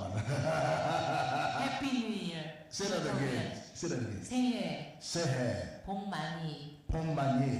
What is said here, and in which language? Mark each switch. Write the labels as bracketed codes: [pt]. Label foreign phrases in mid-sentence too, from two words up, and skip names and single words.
[en] happy new year. Say that again. Say that again. [ko] 새해 새해 복 많이 복 많이